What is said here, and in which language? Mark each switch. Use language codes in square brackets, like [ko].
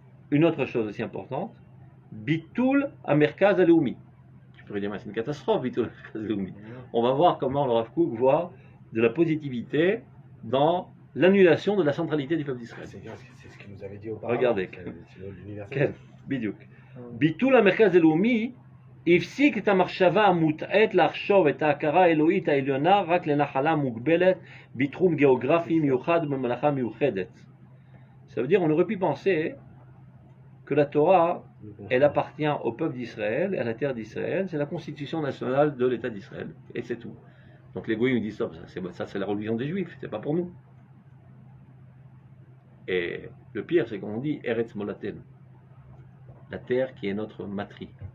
[fr] Une autre chose aussi importante, Bitul Amerkaz Aleoumi. Je pourrais dire, mais c'est une catastrophe, Bitul Amerkaz Aleoumi. On va voir comment le Rav Kook voit de la positivité dans l'annulation de la centralité du peuple d'Israël. C'est ce qu'il nous avait dit auparavant. Regardez. L'universel. Bidouk. [he] ביטול המרכז הלאומי הפסיק את המחשבה המוטעית לחשוב את ההכרה האלוהית העליונה רק לנחלה מוגבלת בתחום גיאוגרפי מיוחד ובממלכה מיוחדת. [fr] Ça veut dire on aurait pu penser que la Torah elle appartient au peuple d'Israël et à la terre d'Israël, c'est la constitution nationale de l'État d'Israël et c'est tout. Donc les goïms disent ça c'est la religion des juifs, c'est pas pour nous. Et le pire c'est qu'on dit Eretz Molaten, la terre qui est notre matrie.